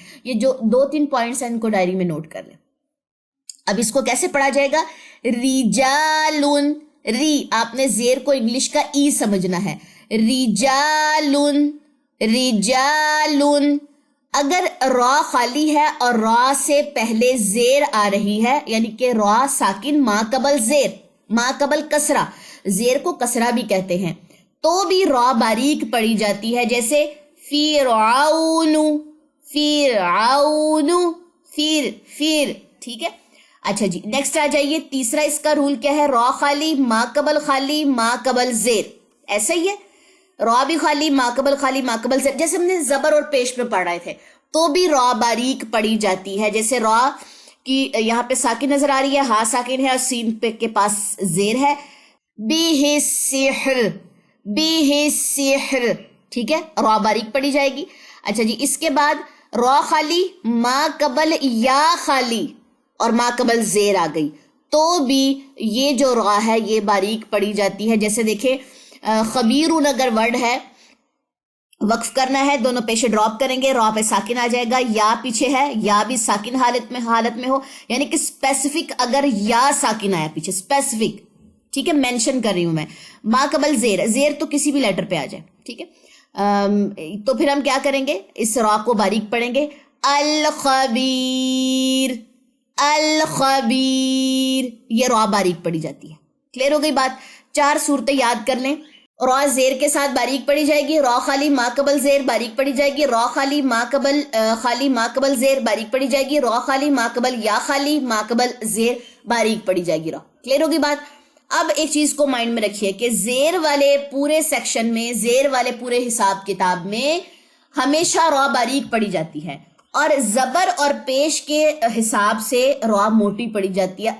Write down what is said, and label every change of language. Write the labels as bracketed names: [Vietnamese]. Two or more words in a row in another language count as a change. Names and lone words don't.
[Urdu] یہ جو 2-3 پوائنٹس ہیں ان کو ڈائری میں نوٹ کر لیں. اب اس کو کیسے پڑھا جائے گا؟ رجالن، ری آپ نے زیر کو انگلش کا ای سمجھنا ہے. رجالن، رجالن. اگر را خالی ہے اور را سے پہلے زیر آ رہی ہے، یعنی کہ را ساکن ما قبل زیر، ما قبل کسرہ، زیر کو کسرہ بھی کہتے ہیں، تو بھی را باریک پڑی جاتی ہے. جیسے فرعون، فرعون، فیر. ٹھیک ہے، اچھا جی نیکسٹ آ جائیے. تیسرا اس کا رول کیا ہے؟ را خالی، ما قبل خالی، ما قبل زیر. ایسا ہی ہے، را بھی خالی، ما قبل خالی، ما قبل زیر. جیسے ہم نے زبر اور پیش میں پڑھ رہے تھے تو بھی را باریک پڑی جاتی ہے. جیسے را کی یہاں پہ ساکن نظر آ رہی ہے، ہاں ساکن ہے اور سین پہ کے پاس زیر ہے. [Arabic] بیہ السحر، بیہ السحر. [Urdu] ٹھیک ہے، را باریک پڑی جائے گی. اچھا جی اس کے بعد را خالی، ما قبل یا خالی اور ما قبل زیر آ گئی تو بھی یہ جو را ہے یہ باریک پڑی جاتی ہے. جیسے دیکھیں خبیرون اگر ورڈ ہے، وقف کرنا ہے، دونوں پیشے ڈراپ کریں گے، را پہ ساکن آ جائے گا، یا پیچھے ہے، یا بھی ساکن حالت میں ہو، یعنی کہ اسپیسیفک اگر یا ساکن آیا پیچھے، اسپیسیفک. ٹھیک ہے، مینشن کر رہی ہوں میں. ما قبل زیر، زیر تو کسی بھی لیٹر پہ آ جائے. ٹھیک ہے، تو پھر ہم کیا کریں گے؟ اس را کو باریک پڑھیں گے. الخبیر، الخبیر، یہ را باریک پڑی جاتی ہے. کلیئر ہو گئی بات؟ 4 صورتیں یاد کر لیں. را زیر کے ساتھ باریک پڑی جائے گی، را خالی ما قبل زیر باریک پڑی جائے گی، را خالی ما قبل خالی ما قبل زیر باریک پڑی جائے گی، را خالی ما قبل یا خالی ما قبل زیر باریک پڑی جائے گی. را کلیئر ہوگی بات؟ اب ایک چیز کو مائنڈ میں رکھیے کہ زیر والے پورے سیکشن میں، زیر والے پورے حساب کتاب میں ہمیشہ را باریک پڑی جاتی ہے، اور زبر اور پیش کے حساب سے را موٹی پڑی جاتی ہے.